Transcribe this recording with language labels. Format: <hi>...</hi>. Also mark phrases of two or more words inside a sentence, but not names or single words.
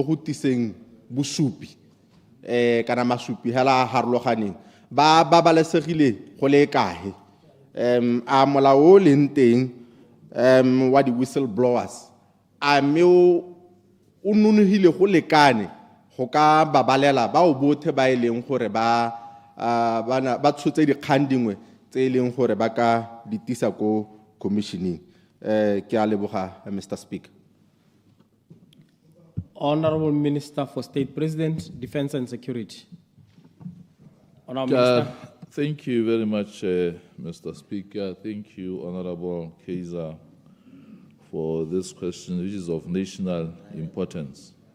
<tn>go tiseng bosupi kana masupi hela a harologaneng ba babalesegile go le kae a molao o leng teng wa di-whistleblowers a mme o nonogile go lekane go ka babalela bao bothe ba e leng gore ba tshotse dikgang dingwe tse e leng gore ba ka ditisa ko commissioning. Ke a leboga</tn> <en>Mr. Speaker. Honorable Minister for State President, Defense and Security. Honorable Minister. Thank you very much, Mr. Speaker. Thank you, Honorable Kaiser, for this question, which is of national importance.</en>